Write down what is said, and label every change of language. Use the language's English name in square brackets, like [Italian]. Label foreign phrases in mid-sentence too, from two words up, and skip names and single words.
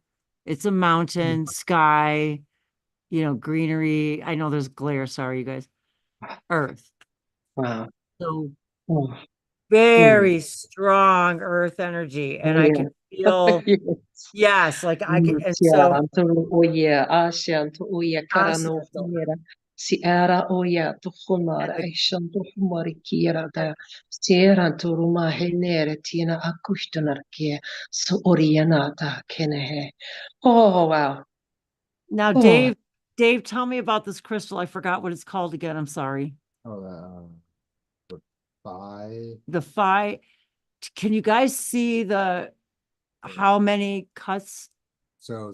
[English] It's a mountain, sky, greenery. I know there's glare. Sorry, you guys. Earth. Wow. So Oh, very strong earth energy. And I yeah. can feel, Yes. yes, like I can. And so, Tiaranto oia, asianto oia, karano Asiato. hiera, si era oia, tu humara, And the, eshanto humari kiera da, sieranto ruma henere tina akushtanarkia, so orianata kenehe. Oh, wow. now, Oh, Dave, tell me about this crystal. I forgot what it's called again. I'm sorry. Oh, the phi. The phi. Can you guys see how many cuts? So